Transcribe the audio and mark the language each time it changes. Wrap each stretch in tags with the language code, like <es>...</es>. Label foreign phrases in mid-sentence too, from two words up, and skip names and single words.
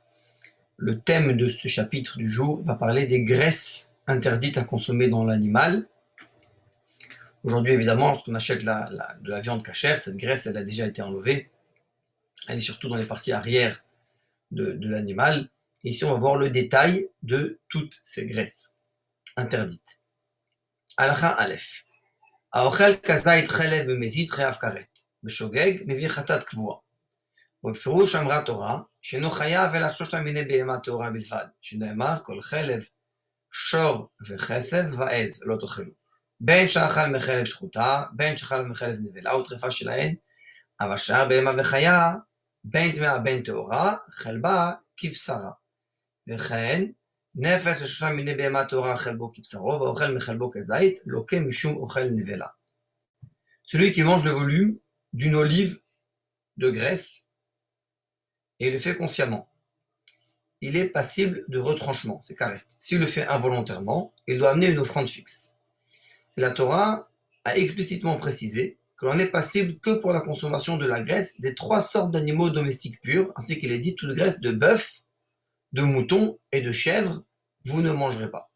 <fr>Le thème de ce chapitre du jour va parler des graisses interdites à consommer dans l'animal. Aujourd'hui, évidemment, lorsqu'on achète de la viande cachère, cette graisse, elle a déjà été enlevée. Elle est surtout dans les parties arrière de l'animal. Et ici, on va voir le détail de toutes ces graisses interdites.</fr> <he>Halakha Aleph. האוכל כזית חלב ומזיד חייב כרת, בשוגג מביא חטאת קבועה. ובפירוש אמרה תורה, שאינו חייב אלא 3 מיני בהמה טהורה בלבד, שנאמר כל חלב, שור וכסף ועז לא תאכלו. בין שאכל מחלב שחוטה, בין שאכל מחלב נבלה וטרפה שלהן, אבל שאר בהמה וחיה, בין טמאה בין טהורה, חלבה כבשרה. וכן, נפש ל3 מיני בהמה טהורה חלבו כבשרו, ואוכל מחלבו כזית, לוקה משום אוכל נבלה.</he> <fr>Celui qui mange le volume d'une olive de graisse et le fait consciemment, il est passible de retranchement, c'est carré. S'il le fait involontairement, il doit amener une offrande fixe. Et la Torah a explicitement précisé que l'on n'est passible que pour la consommation de la graisse des 3 sortes d'animaux domestiques purs, ainsi qu'il est dit toute graisse de bœuf, de mouton et de chèvre, vous ne mangerez pas.</fr>